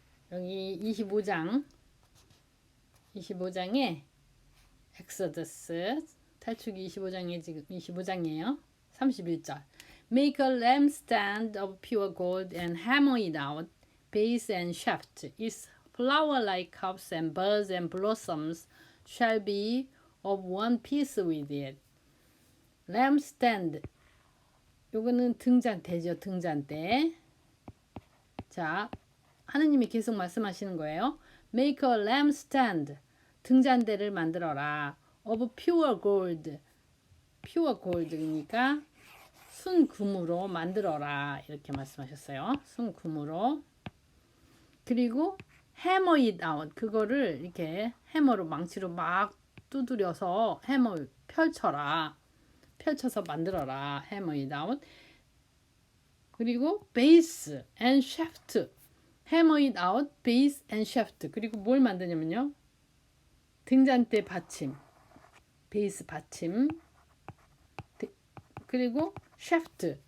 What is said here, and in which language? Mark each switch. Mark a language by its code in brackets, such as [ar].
[ko] 여기 25장에 엑소더스 탈출기 25장에 지금 25장이에요. 31절. [en] Make a lampstand of pure gold and hammer it out, base and shaft. Its flower-like cups and buds and blossoms shall be of one piece with it. [ko] lampstand. 요거는 등잔대죠. 등잔대. 자, 하느님이 계속 말씀하시는 거예요. [en] Make a lampstand. 등잔대를 만들어라. Of pure gold. [ko] pure gold 니까 순금으로 만들어라. 이렇게 말씀하셨어요. 순금으로. [en] 그리고 hammer it out. [ko] 그거를 이렇게 해머로 망치로 막 두드려서 해머 펼쳐라. 펼쳐서 만들어라. hammer it out. [en] 그리고 base and shaft. hammer it out, base and shaft. [ko] 그리고 뭘 만드냐면요. 등잔대 받침. 베이스 받침. 그리고 shaft.